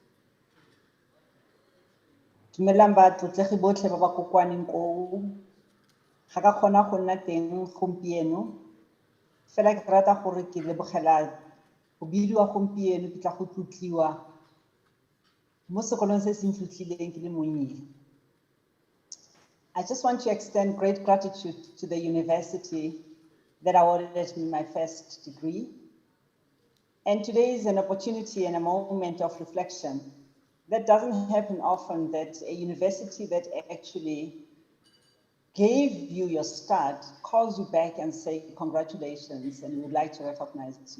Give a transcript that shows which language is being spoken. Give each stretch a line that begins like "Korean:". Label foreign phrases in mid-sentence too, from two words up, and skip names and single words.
Tswana: Dumelang batlotlegi botlhe ba ba kokwaneng koo. Ga ka kgona go nna teng gompieno. Fela ke rata gore ke lebogela go bidiwa gompieno ke tla go tlotliwa mo sekolong se se ntlotlileng ke le monnye.
English: I just want to extend great gratitude to the university that awarded me my first degree. And today is an opportunity and a moment of reflection. That doesn't happen often, that a university that actually gave you your start calls you back and say congratulations and we would like to recognize you.